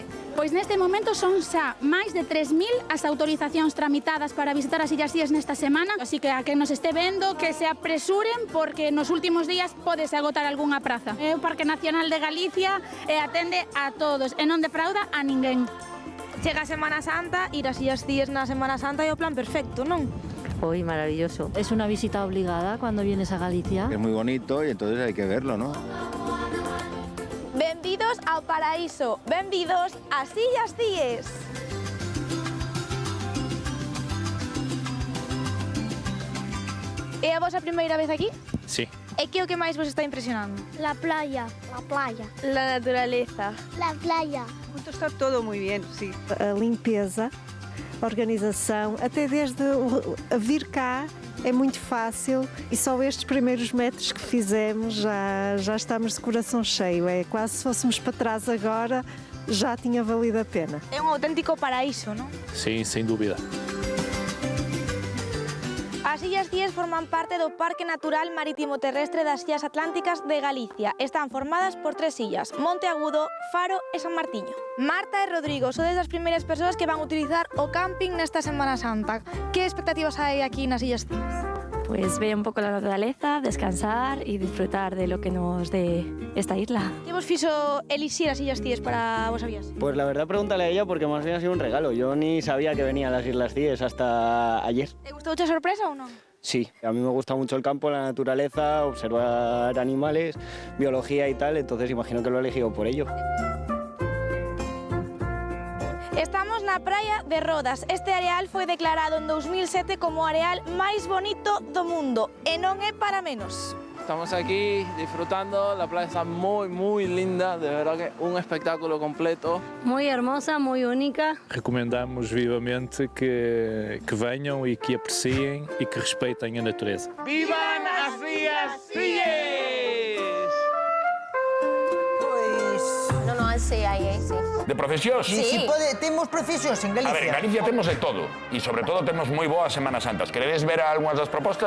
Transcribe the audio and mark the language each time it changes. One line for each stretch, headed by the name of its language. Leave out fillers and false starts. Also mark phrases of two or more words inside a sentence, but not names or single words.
Galician: Pois neste momento son xa máis de 3.000 as autorizacións tramitadas para visitar as Illas Cíes nesta semana, así que a quen nos este vendo que se apresuren porque nos últimos días podese agotar algunha praza. É o Parque Nacional de Galicia e atende a todos e non defrauda a ninguén. Chega a Semana Santa, ir ás Illas Cíes na Semana Santa é o plan perfecto, non?
Spanish: Hoy maravilloso. Es una visita obligada cuando vienes a Galicia. Es muy bonito y entonces hay que verlo, ¿no?
Galician: Benvidos ao paraíso, benvidos ás Illas Cíes. É a vosa primeira vez aquí?
Spanish: Sí.
Galician: E que é o que máis vos está impresionando?
Spanish: La playa. La playa. La naturaleza. La playa. Está todo muy bien, sí.
Portuguese: A limpeza, a organização, até desde a vir cá é muito fácil e só estes primeiros metros que fizemos já estamos de coração cheio. É quase se fôssemos para trás agora, já tinha valido a pena.
Galician: É un auténtico paraíso, non?
Spanish: Sí, sin dúvida.
Galician: As Illas Cíes forman parte do Parque Natural Marítimo Terrestre das Illas Atlánticas de Galicia. Están formadas por 3 illas, Monte Agudo, Faro e San Martiño. Marta e Rodrigo sodes das primeiras persoas que van utilizar o camping nesta Semana Santa. Que expectativas hai aquí nas Illas Cíes?
Spanish: Pues ver un poco la naturaleza, descansar y disfrutar de lo que nos dé esta isla.
Galician: Que vos fixo elixir as Illas Cíes para vos vías?
Spanish: Pues la verdad pregúntale a ella porque más bien ha sido un regalo. Yo ni sabía que venía a las Islas Cíes hasta ayer.
Galician: Te gustou mucha sorpresa ou non?
Spanish: Sí, a mí me gusta mucho el campo, la naturaleza, observar animales, biología y tal, entonces imagino que lo he elegido por ello.
Galician: Estamos na praia de Rodas. Este areal foi declarado en 2007 como o areal máis bonito do mundo e non é para menos.
Spanish: Estamos aquí disfrutando, la playa está muy linda, de verdad que un espectáculo completo. Muy hermosa, muy única.
Portuguese: Recomendamos vivamente que venham e que apreciem e que respeitem a natureza.
Galician: ¡Vivan as Illas Cíes! No, sí, aí, sí. De profesións? Sí. Temos profesións en Galicia. A ver, en Galicia temos de todo e sobre todo temos moi boas Semanas Santas. Queredes ver algunhas das propostas?